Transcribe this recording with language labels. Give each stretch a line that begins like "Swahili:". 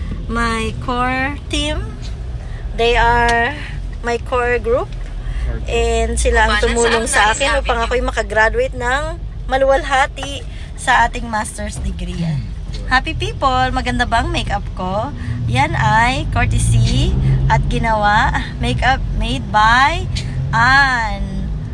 English: My core team, they are my core group.
Filipino: And sila ang tumulong sa akin upang ako'y makagraduate ng maluwalhati sa ating master's degree.
English: Happy people!
Filipino: Maganda bang makeup ko? Yan ay courtesy at ginawa
English: makeup made by Anne.